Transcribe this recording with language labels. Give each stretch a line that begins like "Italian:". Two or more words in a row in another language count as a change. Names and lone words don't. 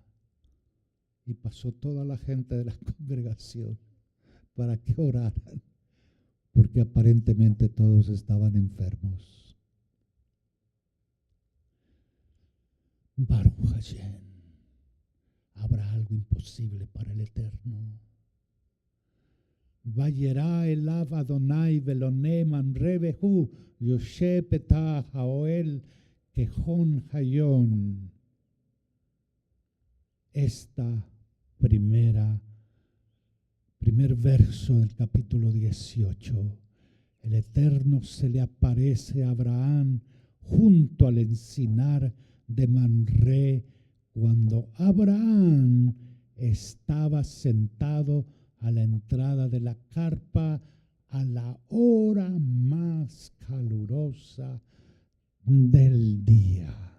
Spanish: Y pasó toda la gente de la congregación para que oraran, porque aparentemente todos estaban enfermos.
Hebrew: ברוך השם.
Spanish: ¿Habrá algo imposible para el Eterno?
Hebrew: וירא אליו אדני ובאלני ממרא והוא ישב פתח האהל כחם היום.
Spanish: Primer verso del capítulo 18. El Eterno se le aparece a Abraham junto al encinar de Manré, cuando Abraham estaba sentado a la entrada de la carpa a la hora más calurosa del día.